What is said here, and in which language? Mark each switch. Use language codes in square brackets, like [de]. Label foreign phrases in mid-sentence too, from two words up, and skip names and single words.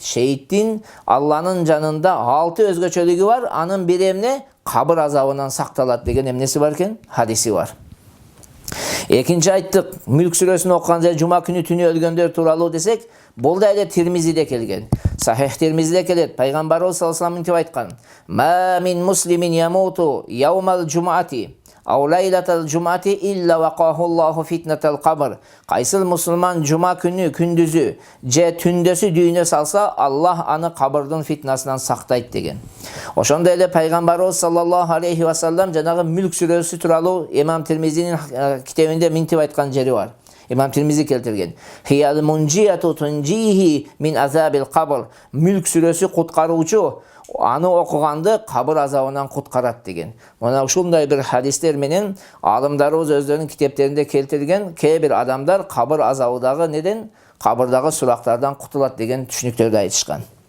[ky] Шейиттин Алланын жанында 6 өзгөчөлүгү бар. Анын бири эмне? Кабыр азабынан сакталат деген эмнеси бар экен? Хадиси бар. Экинчи айттык, Мүлк сүрөсүн окуган же жума күнү түнү өлгөндөр тууралуу десек, бул да эле Тирмизиде келген. Сахих Тирмизиде келет. Пайгамбарыбыз [ar] صلى الله عليه وسلم [ky] айткан: [ar] "ما من مسلم يموت يوم الجمعة أو ليلة الجمعة إلا وقاه الله فتنة القبر." [ky] Кайсыл мусулман жума күнү күндүзү же түндөсү дүйнө салса, Аллах аны кабырдын фитнасынан сактайт деген. Ошондой эле пайгамбарыбыз [ar] صلى الله عليه وسلم [ky] жанагы Мүлк сүрөсү тууралуу Имам Тирмизинин китебинде минтип айткан жери бар. Имам Тирмизи келтирген. [ar] هي المنجية تنجيه من عذاب القبر. [ky] Мүлк сүрөсү куткаруучу, аны окуганды кабыр азабынан куткарат деген. Мына ушундай бир хадистер менен алымдарыбыз өздөрүнүн китептеринде келтирген, кээ бир адамдар кабыр азабыдагы неден, кабырдагы сурактардан кутулат деген түшүнүктөрдү айтышкан.